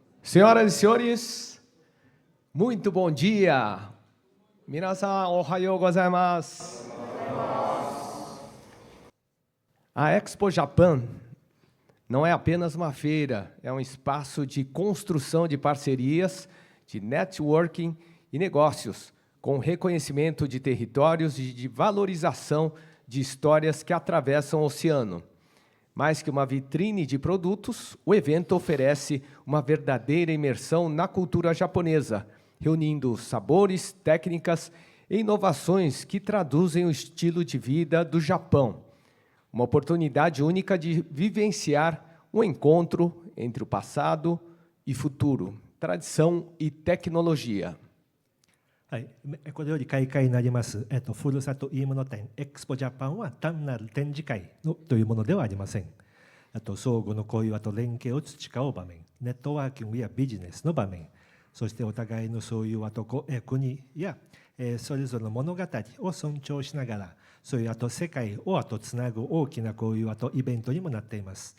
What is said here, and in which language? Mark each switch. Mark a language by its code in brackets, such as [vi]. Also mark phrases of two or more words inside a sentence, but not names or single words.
[pt] Senhoras e senhores, muito bom dia. [ja] 皆さん、おはようございます. [pt] A Expo Japan não é apenas uma feira, é um espaço de construção de parcerias, de networking e negócios, com reconhecimento de territórios e de valorização de histórias que atravessam o oceano. Mais que uma vitrine de produtos, o evento oferece uma verdadeira imersão na cultura japonesa, reunindo sabores, técnicas e inovações que traduzem o estilo de vida do Japão. Uma oportunidade única de vivenciar um encontro entre o passado e futuro, tradição e tecnologia. [ja] はい、これより開会になります、ふるさといいもの展エクスポジャパンは単なる展示会のというものではありません。相互の交流と連携を培う場面、ネットワーキングやビジネスの場面、そしてお互いのそういう国やそれぞれの物語を尊重しながら、そういう世界をつなぐ大きなこういうイベントにもなっています。